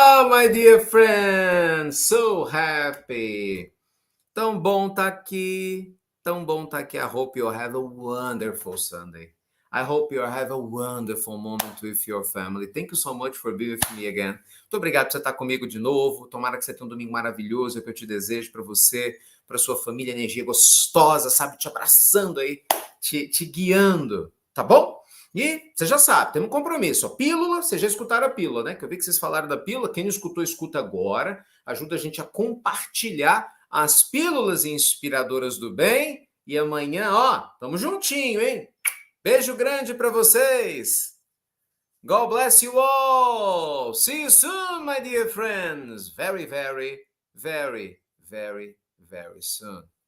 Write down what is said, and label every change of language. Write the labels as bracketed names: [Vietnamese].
[English] My dear friends, so happy. [Portuguese] Tão bom tá aqui. Tão bom tá aqui. [English] I hope you have a wonderful Sunday. I hope you have a wonderful moment with your family. Thank you so much for being with me again. [Portuguese] Muito obrigado por você estar comigo de novo. Tomara que você tenha um domingo maravilhoso, é o que eu te desejo para você, para sua família, energia gostosa, sabe, te abraçando aí, te guiando, tá bom? E você já sabe, tem um compromisso. A pílula, vocês já escutaram a pílula, né? Que eu vi que vocês falaram da pílula. Quem não escutou, escuta agora. Ajuda a gente a compartilhar as pílulas inspiradoras do bem. E amanhã, ó, tamo juntinho, hein? Beijo grande para vocês. [English] God bless you all. See you soon, my dear friends. Very, very, very, very, very soon.